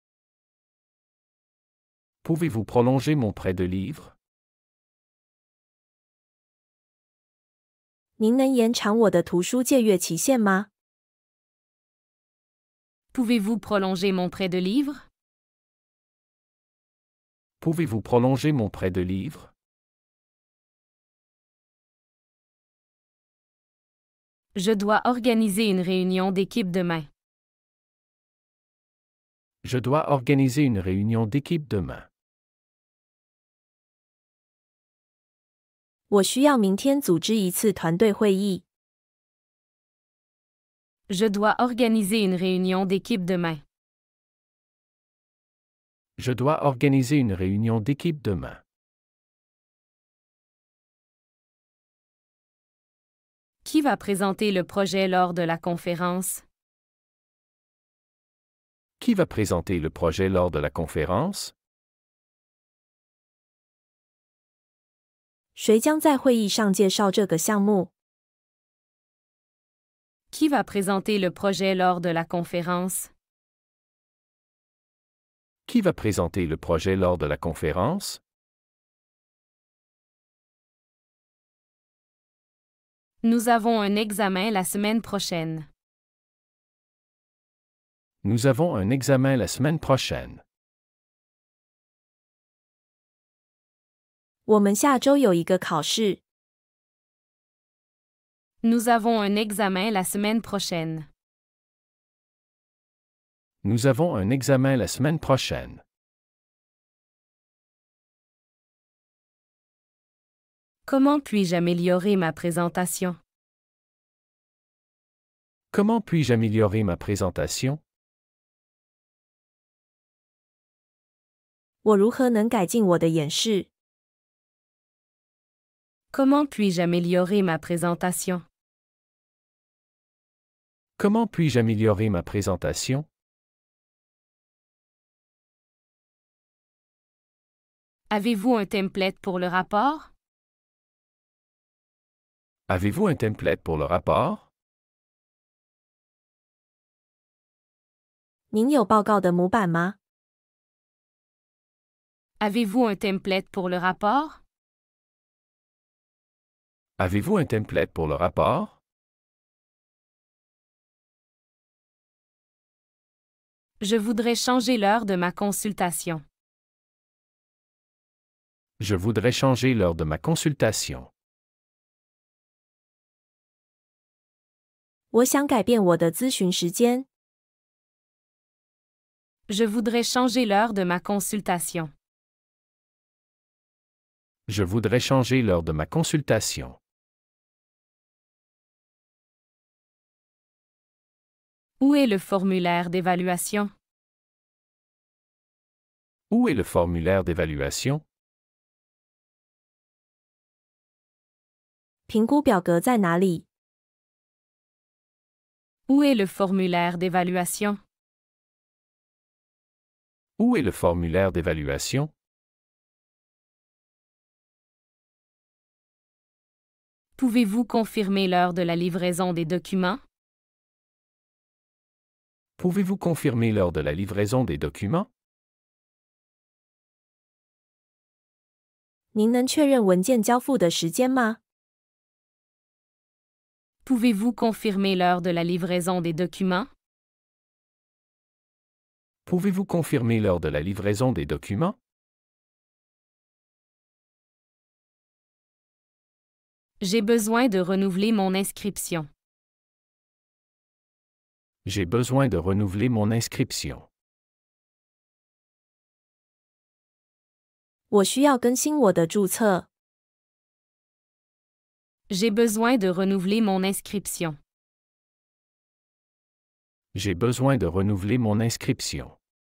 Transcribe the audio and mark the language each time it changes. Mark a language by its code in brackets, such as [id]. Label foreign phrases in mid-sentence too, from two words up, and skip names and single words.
[fr] Pouvez-vous prolonger mon prêt de livres? [zh] 您能延长我的图书借阅期限吗？ [fr] Pouvez-vous prolonger mon prêt de livres? Pouvez-vous prolonger mon prêt de livres? Je dois organiser une réunion d'équipe demain. Je dois organiser une réunion d'équipe demain. [zh] 我需要明天组织一次团队会议。 [fr] Je dois organiser une réunion d'équipe demain. Je dois organiser une réunion d'équipe demain. Qui va présenter le projet lors de la conférence? Qui va présenter le projet lors de la conférence? [zh] 谁将在会议上介绍这个项目？ [fr] Qui va présenter le projet lors de la conférence? Qui va présenter le projet lors de la conférence? Nous avons un examen la semaine prochaine. Nous avons un examen la semaine prochaine. [zh] 我们下周有一个考试。 [fr] Nous avons un examen la semaine prochaine. Nous avons un examen la semaine prochaine. Comment puis-je améliorer ma présentation? Comment puis-je améliorer ma présentation? [zh] 我如何能改进我的演示？ [fr] Comment puis-je améliorer ma présentation? Comment puis-je améliorer ma présentation? Avez-vous un template pour le rapport? Avez-vous un template pour le rapport? [zh] 您有报告的模板吗？ [fr] Avez-vous un template pour le rapport? Avez-vous un template pour le rapport? Je voudrais changer l'heure de ma consultation. Je voudrais changer l'heure de ma consultation. [zh] 我想改变我的咨询时间。 [fr] Je voudrais changer l'heure de ma consultation. Je voudrais changer l'heure de ma consultation. Où est le formulaire d'évaluation? Où est le formulaire d'évaluation? [zh] 评估表格在哪里？ [fr] Où est le formulaire d'évaluation? Où est le formulaire d'évaluation? Pouvez-vous confirmer l'heure de la livraison des documents? Pouvez-vous confirmer l'heure de la livraison des documents? [zh] 您能确认文件交付的时间吗？ [fr] Pouvez-vous confirmer l'heure de la livraison des documents? Pouvez-vous confirmer l'heure de la livraison des documents? J'ai besoin de renouveler mon inscription. J'ai besoin de renouveler mon inscription. [zh] 我需要更新我的注册。 [fr] J'ai besoin de renouveler mon inscription. J'ai besoin de renouveler mon inscription.